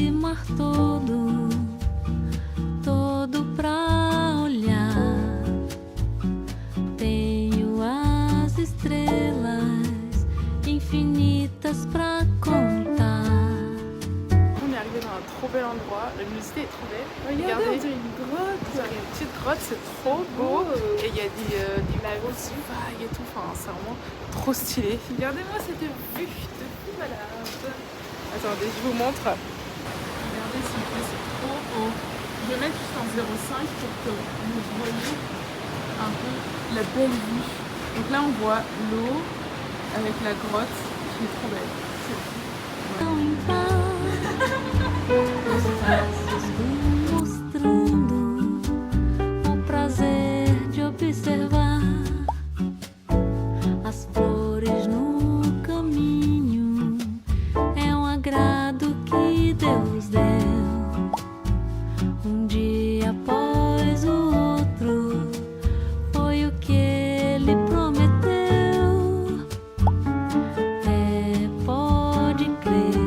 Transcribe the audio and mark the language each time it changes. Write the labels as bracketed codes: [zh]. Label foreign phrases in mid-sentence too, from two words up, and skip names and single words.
[pt] mar todo, todo pra olhar. Tenho as estrelas infinitas pra contar. [fr] On est arrivé dans un trop bel endroit, la luminosité est trop belle. Regardez, on dirait une grotte. Il y a une petite grotte, c'est trop beau. Et il y a des grosses vagues et tout, enfin c'est vraiment trop stylé. Regardez-moi cette vue de fou malade. Attendez, je vous montre. Regardez s'il vous plaît, c'est trop beau. Je vais mettre juste en 0,5 pour que vous voyez un peu la belle vue. Donc là on voit l'eau avec la grotte qui est trop belle. [pt] Os passos vão mostrando o prazer de observar as flores no caminho. É um agrado que Deus deu, dia após o outro. Foi o que Ele prometeu. Pode crer.